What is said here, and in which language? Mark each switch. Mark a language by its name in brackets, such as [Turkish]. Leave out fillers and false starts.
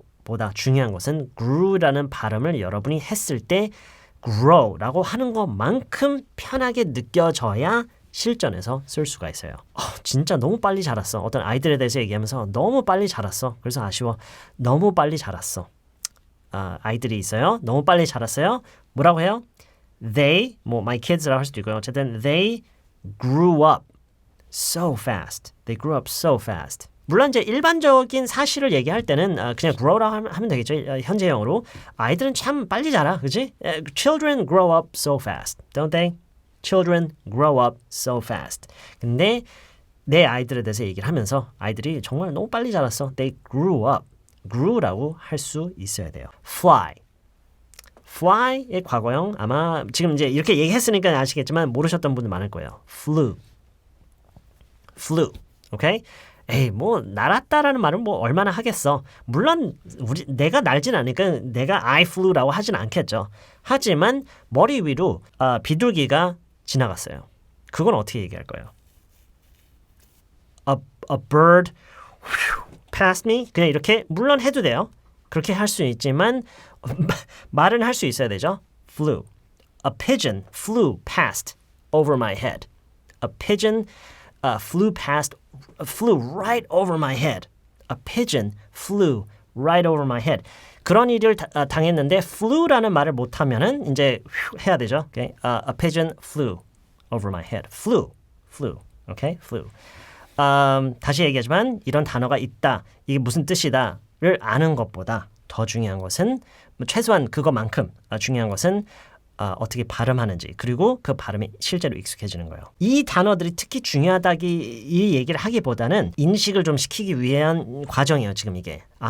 [Korean] 보다 중요한 것은 grew라는 발음을 여러분이 했을 때 grow라고 하는 것만큼 편하게 느껴져야 실전에서 쓸 수가 있어요. 진짜 너무 빨리 자랐어. 어떤 아이들에 대해서 얘기하면서 너무 빨리 자랐어. 그래서 아쉬워. 너무 빨리 자랐어. 아이들이 있어요. 너무 빨리 자랐어요. 뭐라고 해요? [English] They, my kids [Korean] 라고 할 수도 있고요. 어쨌든 [English] they grew up so fast. They grew up so fast. [Korean] 물론 이제 일반적인 사실을 얘기할 때는 그냥 grow라고 하면 되겠죠. 현재형으로. 아이들은 참 빨리 자라. 그치? [English] Children grow up so fast. Don't they? Children grow up so fast. [Korean] 근데 내 아이들에 대해서 얘기를 하면서 아이들이 정말 너무 빨리 자랐어. [English] They grew up. [Korean] grew라고 할 수 있어야 돼요. [English] fly. [Korean] fly의 과거형 아마 지금 이제 이렇게 얘기했으니까 아시겠지만 모르셨던 분들 많을 거예요. [English] flew. [Korean] 오케이? 에이 날았다라는 말은 얼마나 하겠어. 물론 내가 날진 않으니까 내가 [English] I flew [Korean] 라고 하진 않겠죠. 하지만 머리 위로 비둘기가 지나갔어요. 그건 어떻게 얘기할 거예요? [English] A bird passed me. [Korean] 그냥 이렇게 물론 해도 돼요. 그렇게 할 수 있지만 말은 할 수 있어야 되죠. [English] flew. A pigeon flew past over my head. A pigeon flew right over my head. A pigeon flew right over my head. [Korean] 그런 일을 당했는데 flew라는 말을 못하면은 이제 해야 되죠. [English] Okay? A pigeon flew over my head. flew. Okay? flew. [Korean] 다시 얘기하지만 이런 단어가 있다. 이게 무슨 뜻이다를 아는 것보다 더 중요한 것은 최소한 그것만큼 중요한 것은 어떻게 발음하는지 그리고 그 발음이 실제로 익숙해지는 거예요. 이 단어들이 특히 이 얘기를 하기보다는 인식을 좀 시키기 위한 과정이에요. 지금 이게.